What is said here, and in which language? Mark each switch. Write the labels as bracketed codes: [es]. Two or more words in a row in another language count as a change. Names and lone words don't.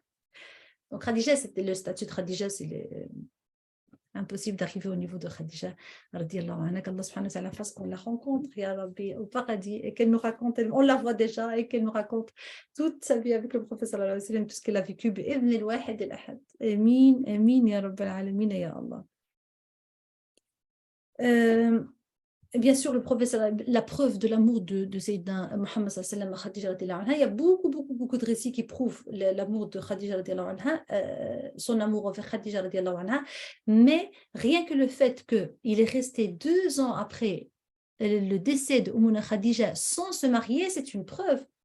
[fr] Donc Khadija, c'était le statut de Khadija, c'est impossible d'arriver au niveau de Khadija [ar] رضي الله عنها, [fr] qu'Allah [ar] سبحانه وتعالى [fr] fasse qu'on la rencontre [ar] يا رب [fr] au paradis et qu'elle nous raconte, on la voit déjà et qu'elle nous raconte toute sa vie avec le prophète [ar] صلى الله عليه وسلم, [fr] tout ce qu'elle a vécu [ar] بإذن الواحد الأحد. آمين، آمين يا رب العالمين يا الله. [fr] Bien sûr, le prophète, la preuve de l'amour de Sayyidina Muhammad [ar] صلى الله عليه وسلم [fr] à Khadija [ar] رضي الله عنها, [fr] il y a beaucoup de récits qui prouvent l'amour de Khadija [ar] رضي الله عنها, [fr] son amour envers Khadija [ar] رضي الله عنها, [fr] mais rien que le fait qu'il est resté 2 ans après le décès de Ummuna Khadija sans se marier, c'est une preuve.